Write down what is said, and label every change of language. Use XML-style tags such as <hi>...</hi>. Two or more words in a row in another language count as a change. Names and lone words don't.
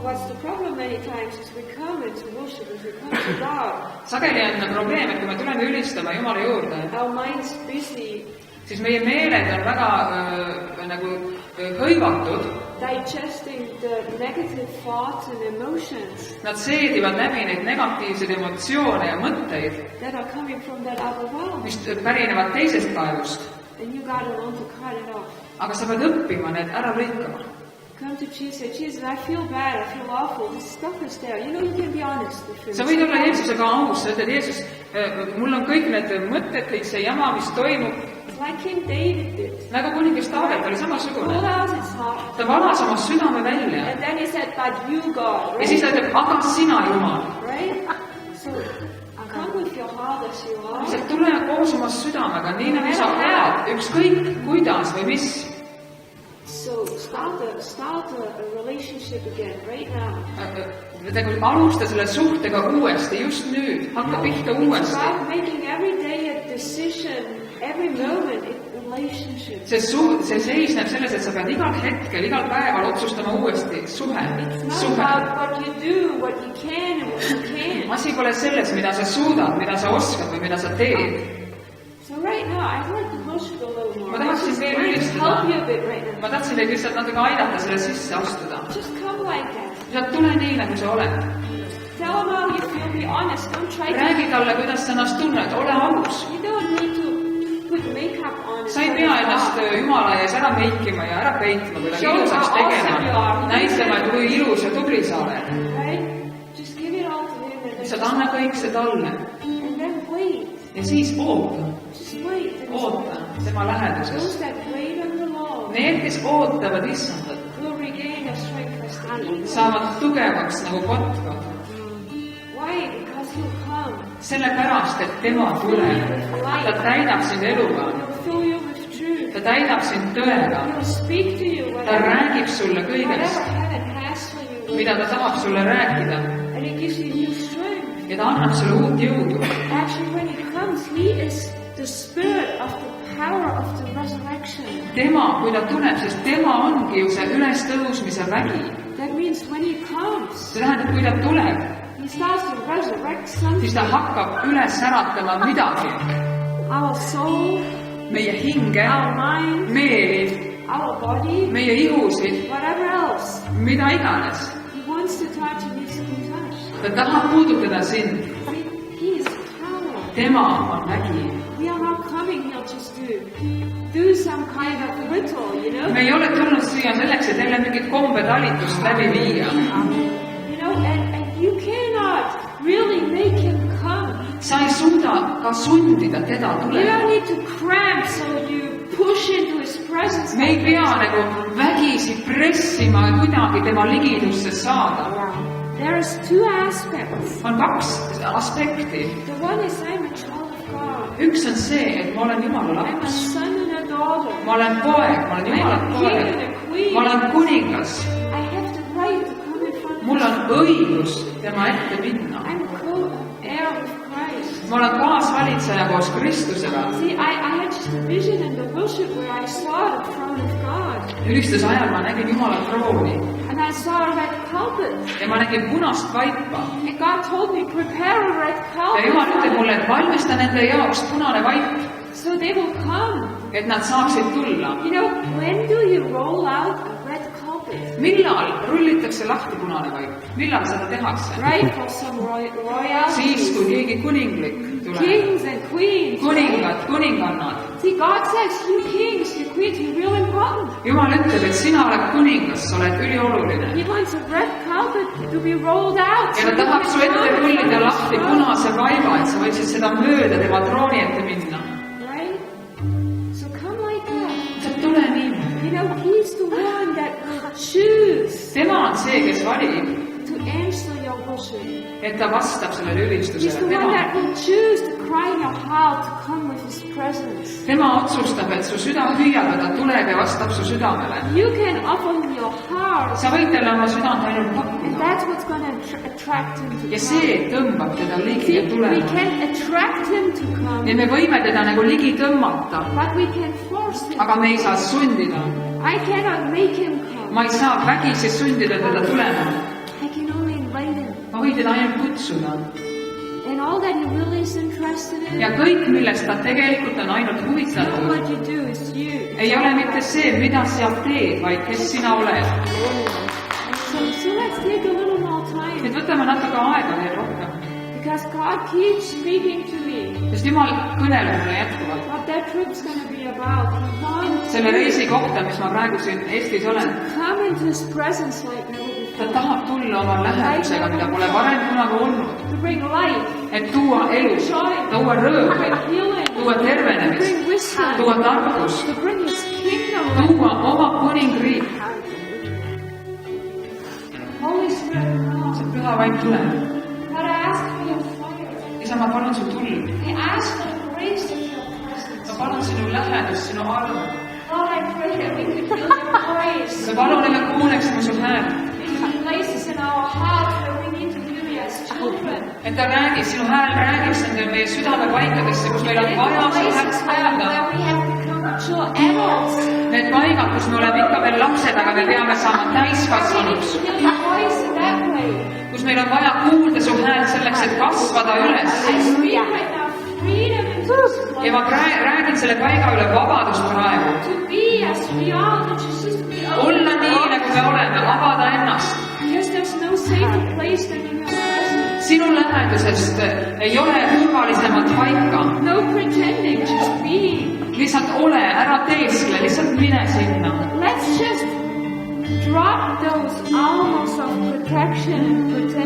<et>Sageli on probleem, et kui me tuleme ülistama Jumala juurde, siis meie meeled on väga hõivatud. Nad seedivad läbi neid negatiivseid emotsioone ja mõtteid, mis pärinevad teisest kaevust. Aga sa pead õppima need ära lõikama.</et> <en>Come to Jesus. Jesus, I feel bad. I feel awful. This stuff is there. You know, you can be honest.</en> <et>Sa võid olla Jeesusega aus. Sa ütled, Jeesus, mul on kõik need mõtted, kõik see jama, mis toimub.</et> <en>Like King David did.</en> <et>Nagu kuningas Taavet oli samasugune.</et> <en>Pull out his heart.</en> <et>Ta valas oma südame välja.</et> <en>And then he said, but you, God. Right?</en> <et>Ja siis ta ütleb, aga sina, Jumal.</et> <en>Right? So, come with your heart as you are.</en> <et>Sa tule koos oma südamega, nii nagu sa oled, ükskõik kuidas või mis.</et> <en>So start a relationship again right now.</en> <et>Alusta selle suhtega uuesti, just nüüd. Hakka pihta uuesti.</et> <en>Start making every day a decision, every moment in relationship.</en> <et>See seisneb selles, et sa pead igal hetkel, igal päeval otsustama uuesti suhe.</et> <en>It's not about what you do, what you can and what you can't.</en> <et>Asi pole selles, mida sa suudad, mida sa oskad või mida sa teed.</et> <en>So right now, I'd like to worship a little more.</en> <et>Ma tahaksin veel ülistada.</et> <en>Help you a bit right now.</en> <et>Ma tahtsin teid lihtsalt natuke aidata selle sisse astuda.</et> <en>Just come like that.</en> <et>Sa tule nii, nagu sa oled.</et> <en>Tell him how you feel, be honest. Don't try to...</en> <et>Räägi talle, kuidas sa ennast tunned, ole aus.</et> <en>You don't need to put makeup on.</en> <et>Sa ei pea ennast Jumala ees ära meikima ja ära peitma, kuidagi ilusaks tegema. Näitama, et kui ilus ja tubli sa oled.</et> <en>Just give it all to him.</en> <et>Lihtsalt anna kõik see talle.</et> <en>And then wait.</en> <et>Ja siis oota. Oota tema läheduses. Need, kes ootavad Issandat, saavad tugevaks nagu kotka. Sellepärast, et tema tuleb. Ta täidab sind eluga. Ta täidab sind tõega. Ta räägib sulle kõigest, mida ta tahab sulle rääkida. Ja ta annab sulle uut jõudu.</et> <en>The spirit of</en> <et>tema, kui ta tuleb, sest tema ongi ju see ülestõusmise vägi.</et> <en>That means when he comes,</en> <et>See tähendab, kui ta tuleb,</et> <en>he starts to resurrect</en> <et>siis</et> <en>something.</en> <et>ta hakkab üles äratama midagi.</et> <en>Our soul,</en> <et>Meie hinge,</et> <en>our mind,</en> <et>meeli,</et> <en>our body,</en> <et>meie ihusid,</et> <en>whatever else.</en> <et>mida iganes.</et> <en>He wants to touch and needs to be touched.</en> <et>Ta tahab puudutada sind.</et> <en>He is power.</en> <et>Tema on vägi.</et> <en>We are not coming here just to do some kind of ritual, you know?</en> <et>Me ei ole tulnud siia selleks, et jälle mingit kombetalitust läbi viia.</et> <en>You know, and you cannot really make him come.</en> <et>Sa ei suuda ka sundida teda</et> <en>You</en> <et>tulema.</et> <en>don't need to cramp so you push into his presence.</en> <et>Me ei pea nagu vägisi pressima kuidagi tema ligidusse saada.</et> <en>There is two aspects.</en> <et>On kaks aspekti.</et> <en>The one is I'm a child of God.</en> <et>Üks on see, et ma olen Jumala</et> <en>I'm a</en> <et>laps.</et> <en>son and a daughter.</en> <et>Ma olen poeg, ma olen Jumala</et> <en>I'm a king and</en> <et>poeg.</et> <en>a queen.</en> <et>Ma olen kuningas.</et> <en>I have the right to come in front of</en> <et>Mul on</et> <en>him.</en> <et>õigus tema ette minna.</et> <en>I'm co-heir with Christ.</en> <et>Ma olen kaasvalitseja koos Kristusega.</et> <en>See, I had just a vision in the worship where I saw the throne of God.</en> <et>Ülistuse ajal ma nägin Jumala trooni</et> <en>And I saw a red carpet.</en> <et>ja ma nägin punast vaipa.</et> <en>And God told me, prepare a red</en> <et>Ja Jumal ütleb</et> <en>carpet.</en> <et>mulle, et valmista nende jaoks punane vaip,</et> <en>So they will come.</en> <et>et nad saaksid tulla.</et> <en>You know, when do you roll out a red carpet?</en> <et>Millal rullitakse lahti punane vaip? Millal seda tehakse?</et> <en>Right, for some</en> <et>Siis, kui</et> <en>royalty.</en> <et>keegi kuninglik tuleb.</et> <en>Kings and queens.</en> <et>Kuningad, kuningannad.</et> <en>See, God says, you kings, you queens, you're real important.</en> <et>Jumal ütleb, et sina oled kuningas, sa oled ülioluline.</et> <en>He wants a red carpet to be rolled out.</en> <et>Ja ta tahab su ette rullida lahti punase vaiba, et sa võiksid seda mööda tema trooni ette minna.</et> <en>Right? So come like that.</en> <et>Sa tule niimoodi.</et> <en>You know, he's the one that will choose</en> <et>Tema on see, kes valib,</et> <en>to answer your worship.</en> <et>et ta vastab sellele</et> <en>He's</en> <et>ülistusele.</et> <en>the one that will choose to cry in your heart to come with his presence.</en> <et>Tema otsustab, et su süda hüüab ja ta tuleb ja vastab su südamele.</et> <en>You can offer him your heart,</en> <et>Sa võid talle oma südant ainult</et> <en>and</en> <et>pakkuda.</et> <en>that's what's going to attract him to</en> <et>Ja</et> <en>come.</en> <et>see tõmbab teda ligi</et> <en>See,</en> <et>ja</et> <en>we</en> <et>tulema.</et> <en>can attract him to</en> <et>Ja</et> <en>come,</en> <et>me võime teda nagu ligi tõmmata,</et> <en>but we can force him.</en> <et>aga me ei saa sundida.</et> <en>I cannot make him come.</en> <et>Ma ei saa vägisi sundida teda tulema.</et> <en>I can only invite him.</en> <et>Ma võin teda ainult kutsuda.</et> <en>And all that he really is interested in,</en> <et>Ja kõik, millest ta tegelikult on ainult</et> <en>not</en> <et>huvitatud,</et> <en>what you do, is you.</en> <et>ei ole mitte see, mida sa teed, vaid kes sina oled.</et> <en>So let's take a little more time,</en> <et>Nüüd võtame natuke aega veel rohkem,</et> <en>because God keeps speaking to me.</en> <et>sest Jumal kõneleb mulle jätkuvalt.</et> <en>What that trip's going to be about. He wants</en> <et>Selle reisi kohta, mis ma praegu siin Eestis olen,</et> <en>to come into his presence like never</en> <et>ta</et> <en>before.</en> <et>tahab tulla oma lähedusega, mida pole varem kunagi olnud,</et> <en>To bring life,</en> <et>et tuua elu, tuua</et> <en>to</en> <et>rõõmu,</et> <en>bring healing,</en> <et>tuua</et> <en>to</en> <et>tervenemist,</et> <en>bring wisdom,</en> <et>tuua tarkust,</et> <en>to bring his kingdom.</en> <et>tuua oma kuningriik.</et> <en>Holy Spirit, come.</en> <et>See püha vaim tuleb.</et> <en>God, I ask for your fire.</en> <et>isa, ma palun su tuld.</et> <en>I ask for the grace of your presence.</en> <et>ma palun sinu lähedust, sinu armu.</et> <en>Lord, I pray that we could feel your voice.</en> <et>ma palun, et me kuuleksime su häält.</et> <en>In places in our hearts where we need to hear you as children.</en> <et>et ta räägib, sinu hääl räägiks nende meie südamepaikadesse, kus meil on</et> <en>In</en> <et>vaja su häält</et> <en>places</en> <et>kuulda.</et> <en>where we have become mature adults.</en> <et>Need paigad, kus me oleme ikka veel lapsed, aga me peame saama</et> <en>We need</en> <et>täiskasvanuks.</et> <en>to hear your voice in that way.</en> <et>kus meil on vaja kuulda su häält selleks, et kasvada üles.</et> <en>I speak right now freedom into this</en> <et>ja ma</et> <en>place.</en> <et>räägin selle paiga üle vabadust praegu.</et> <en>To be as we are, not just to be</en> <et>olla nii, nagu me oleme, avada ennast.</et> <en>Because there's no safer place than in your presence.</en> <et>sinu lähedusest ei ole turvalisemat paika.</et> <en>No pretending, just being.</en> <et>lihtsalt ole, ära teeskle, lihtsalt mine sinna.</et> <en>Let's just drop those armors of protection and</en>